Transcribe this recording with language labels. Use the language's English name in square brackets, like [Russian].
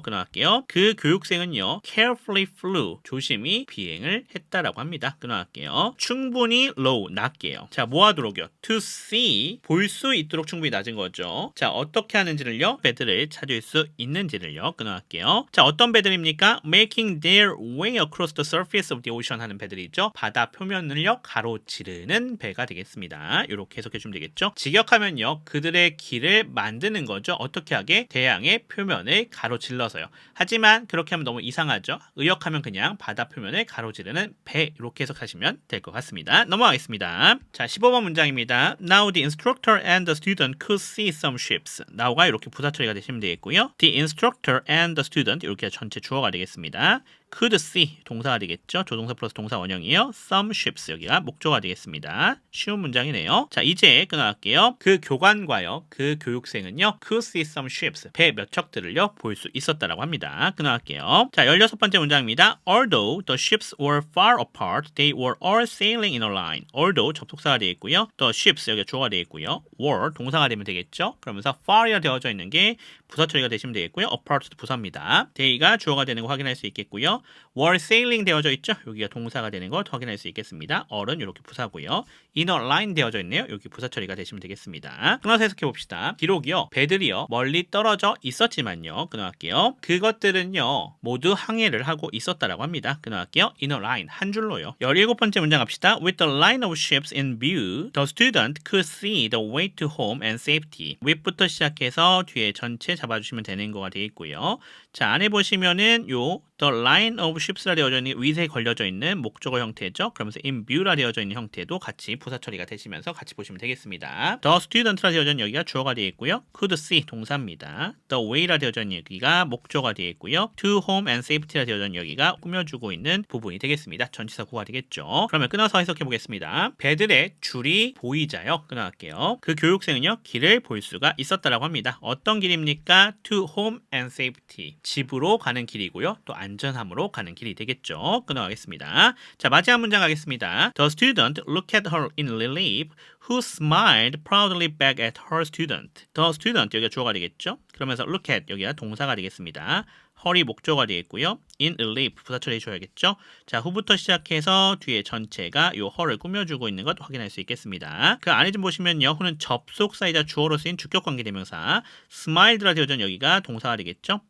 [Korean] 끊어갈게요. 그 교육생은요. [English] carefully flew [Korean] 조심히 비행을 했다라고 합니다. 끊어갈게요. 충분히 low 낮게요. 자, 뭐 하도록요? [English] to see [Korean] 볼 수 있도록 충분히 낮은 거죠. 자, 어떻게 하는지를요. 배들을 찾을 수 있는지를요. 끊어갈게요. 자, 어떤 배들입니까? [English] making their way across the surface of the ocean [Korean] 하는 배들이 있죠. 바다 표면을요 가로지르는 배가 되겠습니다. 이렇게 해석해 주면 되겠죠. 직역하면요 그들의 길을 만드는 거죠. 어떻게 하게? 대양의 표면을 가로질러서요. 하지만 그렇게 하면 너무 이상하죠. 의역하면 그냥 바다 표면을 가로지르는 배 이렇게 해석하시면 될 것 같습니다. 넘어가겠습니다. 자, 15번 문장입니다. [English] Now the instructor and the student could see some ships. [Korean] now가 이렇게 부사 처리가 되시면 되겠고요. [English] The instructor and the student [Korean] 이렇게 전체 주어가 되겠습니다. [English] could see [Korean] 동사가 되겠죠. 조동사 플러스 동사 원형이에요. [English] some ships [Korean] 여기가 목조가 되겠습니다. 쉬운 문장이네요. 자, 이제 끊어갈게요. 그 교관과요. 그 교육생은요. [English] could see some ships [Korean] 배 몇 척들을요. 볼 수 있었다라고 합니다. 끊어갈게요. 자, 16번째 문장입니다. [English] Although the ships were far apart, they were all sailing in a line. [Korean] Although 접속사가 되어 있고요. [English] The ships [Korean] 여기가 주어가 되어 있고요. were 동사가 되면 되겠죠. 그러면서 far이라 되어져 있는 게 부사 처리가 되시면 되겠고요. apart도 부사입니다. they가 주어가 되는 거 확인할 수 있겠고요. [English] were sailing [Korean] 되어져 있죠. 여기가 동사가 되는 것 확인할 수 있겠습니다. all은 이렇게 부사고요. [English] in a line [Korean] 되어져 있네요. 여기 부사 처리가 되시면 되겠습니다. 끊어서 해석해 봅시다. 비록이요. 배들이요. 멀리 떨어져 있었지만요. 끊어갈게요. 그것들은요. 모두 항해를 하고 있었다라고 합니다. 끊어갈게요. [English] in a line [Korean] 한 줄로요. 17번째 문장 갑시다. [English] With the line of ships in view, the student could see the way to home and safety. [Korean] with부터 시작해서 뒤에 전체 잡아주시면 되는 거가 되겠고요. 자, 안에 보시면은 요 [English] the line of ships [Korean] 라 되어져 있는 위에 걸려져 있는 목적어 형태죠. 그러면서 [English] in view [Korean] 라 되어져 있는 형태도 같이 부사 처리가 되시면서 같이 보시면 되겠습니다. The student라 되어져 있는 여기가 주어가 되어 있고요. could see 동사입니다. The way라 되어져 있는 여기가 목적어가 되어 있고요. [English] to home and safety [Korean] 라 되어져 있는 여기가 꾸며주고 있는 부분이 되겠습니다. 전치사 구가 되겠죠. 그러면 끊어서 해석해 보겠습니다. 배들의 줄이 보이자요. 끊어갈게요. 그 교육생은요. 길을 볼 수가 있었다라고 합니다. 어떤 길입니까? [English] to home and safety [Korean] 집으로 가는 길이고요. 또 안전함으로 가는 길이 되겠죠. 끊어가겠습니다. 자, 마지막 문장 가겠습니다. [English] The student looked at her in relief, who smiled proudly back at her student. [Korean] The student 여기가 주어가 되겠죠. 그러면서 [English] look at [Korean] 여기가 동사가 되겠습니다. her이 목조가 되겠고요. [English] in relief [Korean] 부사 처리해 줘야겠죠. 자, 후부터 시작해서 뒤에 전체가 요 her를 꾸며주고 있는 것 확인할 수 있겠습니다. 그 안에 좀 보시면요. who는 접속사이자 주어로 쓰인 주격관계 대명사, smiled라 되어진 여기가 동사가 되겠죠.